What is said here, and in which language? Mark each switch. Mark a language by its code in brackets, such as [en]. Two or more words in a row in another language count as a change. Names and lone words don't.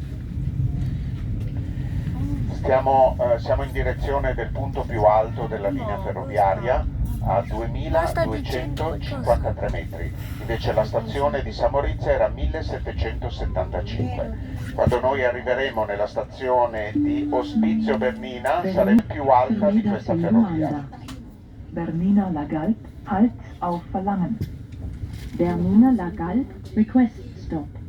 [it] Siamo in direzione del punto più alto della linea ferroviaria a 2253 metri, invece la stazione di Samorizia era 1775. Quando noi arriveremo nella stazione di Ospizio Bernina sarà più alta di questa ferrovia. [de] Bernina Lagalt, halt auf Verlangen. [en] Bernina Lagalt, request stop.